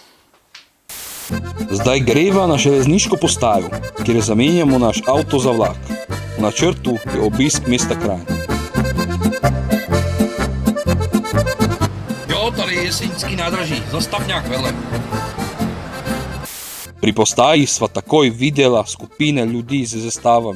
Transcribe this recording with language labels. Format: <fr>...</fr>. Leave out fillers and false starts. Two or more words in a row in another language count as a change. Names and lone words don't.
<sl>Zdaj greva na železniško postajo, kjer zamenjamo naš avto za vlak. V načrtu je obisk mesta Kranj.</sl> <cs>Jo, tady je Jesenícký nádraží, zastavňák vedle.</cs> <sl>Pri postaji sva takoj videla skupine ljudi z zastavami.</sl>